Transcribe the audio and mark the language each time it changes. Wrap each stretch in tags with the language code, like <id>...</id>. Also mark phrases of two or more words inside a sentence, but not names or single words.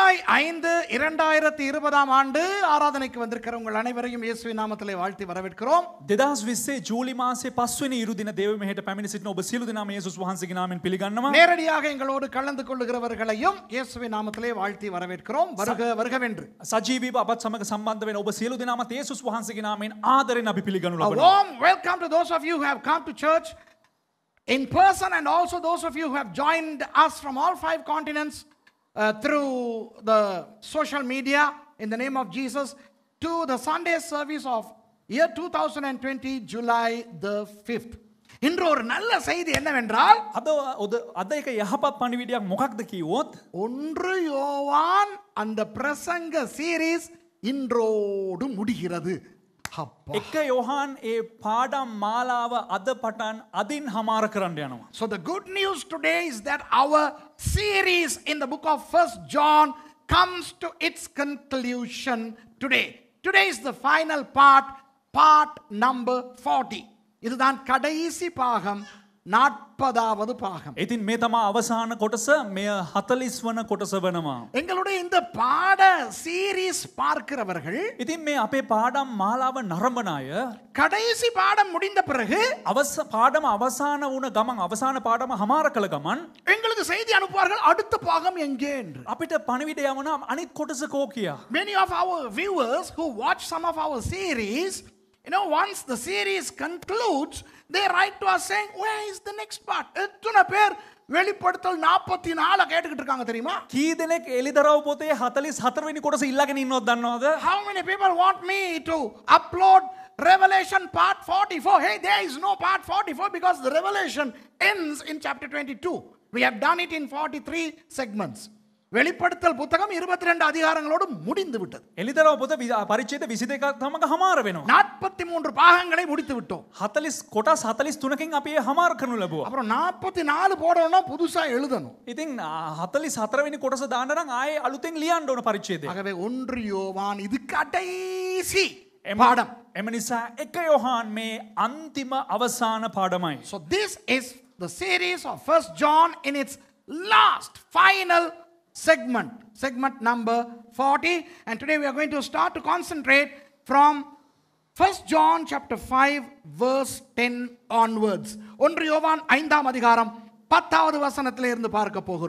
<ta>5/2020 ஆண்டு ஆராதனைக்கு வந்திருக்கிற உங்கள் அனைவரையும் இயேசுவின் நாமத்திலே வாழ்த்தி வரவேற்கிறோம்.</ta> <si>2020 ජූලි මාසේ 5 වෙනි ඉරු දින දේව මෙහෙට පැමිණ සිටින ඔබ සියලු දෙනාම යේසුස් වහන්සේගේ නාමයෙන් පිළිගන්නවා.</si> <ta>நேரடியாக எங்களோடு கலந்து கொள்ளுகிறவர்களையும் இயேசுவின் நாமத்திலே வாழ்த்தி வரவேற்கிறோம். வருக வருகவென்று.</ta> <si>සජීවීව අපත් සමග සම්බන්ධ වෙන ඔබ සියලු දෙනාමත් යේසුස් වහන්සේගේ නාමයෙන් ආදරෙන් අපි පිළිගනු</si> <en>A</en> <si>ලබනවා.</si> <en>warm welcome to those of you who have come to church in person and also those of you who have joined us from all 5 continents through the social media in the name of Jesus to the Sunday service of year 2020 July the 5th.</en> <ta>இன்று ஒரு நல்ல செய்தி என்னவென்றால்</ta> <si>අද එක යහපත් පණිවිඩයක් මොකක්ද කිව්වොත්</si> <ta>1 யோவான் அந்த பிரசங்க சீரிஸ் இன்றோடு முடிகிறது.</ta> <si>එක යෝහන් ඒ පාඩම් මාලාව අද පටන් අදින් හමාර කරන්න යනවා.</si> <en>So the good news today is that our series in the book of 1 John comes to its conclusion today. Today is the final part number 40.</en> <ta>இதுதான் கடைசி பாகம் 40வது பாகம்.</ta> <si>ඉතින් මේ තමයි අවසාන කොටස මෙය 40 වන කොටස වෙනවා.</si> <ta>எங்களுடைய இந்த பாட சீரிஸ் பார்க்கிறவர்கள்</ta> <si>ඉතින් මේ අපේ පාඩම් මාලාව නරඹන අය</si> <ta>கடைசி பாடம் முடிந்த பிறகு</ta> <si>පාඩම අවසාන වුණ ගමන් අවසාන පාඩම හමාර කළ ගමන්</si> <ta>எங்களுக்கு செய்தி அனுப்புவார்கள் அடுத்த பாகம் எங்கே என்று.</ta> <si>අපිට පණිවිඩය යවනවා අනිත් කොටස කෝ කියා.</si> <en>Many of our viewers who watch some of our series, once the series concludes, they write to us saying, where is the next part?</en> <ta>எத்தனை பேர் வெளிப்படுத்தல் 44 கேட்டுக்கிட்டு இருக்காங்க தெரியுமா?</ta> <si>කී දෙනෙක් එලිදරව් පොතේ 44 වෙනි කොටස ඉල්ලගෙන ඉන්නවද දන්නවද?</si> <en>How many people want me to upload Revelation part 44? Hey, there is no part 44 because the Revelation ends in chapter 22. We have done it in 43 segments.</en> <ta>வெளிப்படுத்தல் புத்தகம் 22 அதிகாரங்களோடு முடிந்து விட்டது.</ta> <si>එලිදරව් පොත පරිච්ඡේද 22ක් තමක හමාර වෙනවා.</si> <ta>43 பாகங்களை முடித்து விட்டோம்.</ta> <si>40 කොටස් 43කින් අපි හමාර කරනු ලැබුවා.</si> <ta>அப்புறம் 44 போடணும்னா புதுசா எழுதணும்.</ta> <si>ඉතින් 44 වෙනි කොටස දාන්න නම් ආයේ අලුතෙන් ලියන්න ඕන පරිච්ඡේදය.</si> <ta>ஆகவே 1 யோவான் இது கடைசி பாடம்.</ta> <si>එම නිසා 1 යෝහන් මේ අන්තිම අවසාන පාඩමයි.</si> <en>So this is the series of 1 John in its last final segment number 40, and today we are going to start to concentrate from 1 John chapter 5 verse 10 onwards.</en> <ta>1 யோவான் 5ஆம் அதிகாரம் 10வது வசனத்திலே இருந்து பார்க்க போகிறோம்.</ta>